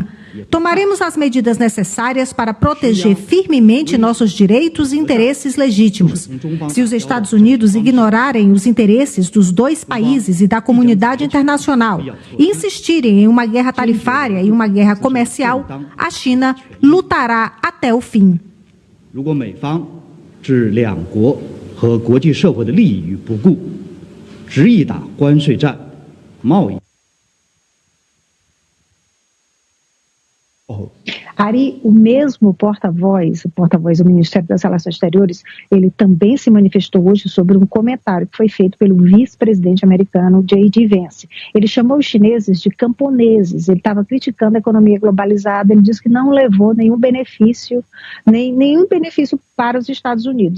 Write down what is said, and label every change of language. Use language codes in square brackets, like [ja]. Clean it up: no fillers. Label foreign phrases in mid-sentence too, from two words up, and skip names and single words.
[pt] Tomaremos as medidas necessárias para proteger firmemente nossos direitos e interesses legítimos. Se os Estados Unidos ignorarem os interesses dos dois países e da comunidade internacional e insistirem em uma guerra tarifária e uma guerra comercial, a China lutará até o fim. [zh] 和国际社会的利益与不顾，执意打关税战、贸易。 [pt] Ari, o mesmo porta-voz do Ministério das Relações Exteriores, ele também se manifestou hoje sobre um comentário que foi feito pelo vice-presidente americano J.D. Vance. Ele chamou os chineses de camponeses, ele estava criticando a economia globalizada, ele disse que não levou nenhum benefício para os Estados Unidos.